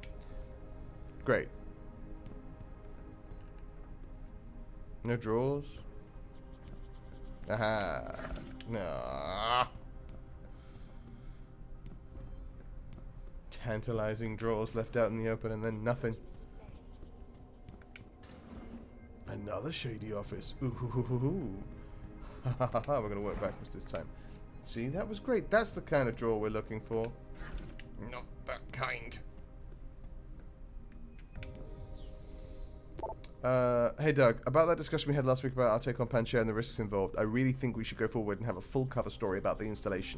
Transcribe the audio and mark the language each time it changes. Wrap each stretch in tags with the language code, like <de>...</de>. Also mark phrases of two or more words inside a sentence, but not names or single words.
<en>Great. No drawers? Aha. No. Tantalizing drawers left out in the open and then nothing. Another shady office. Ooh, hoo, hoo, hoo, hoo. Ha ha ha. We're gonna work backwards this time. See, that was great. That's the kind of drawer we're looking for. Not that kind. Hey Doug, about that discussion we had last week about our take on Panchea and the risks involved, I really think we should go forward and have a full cover story about the installation.</en>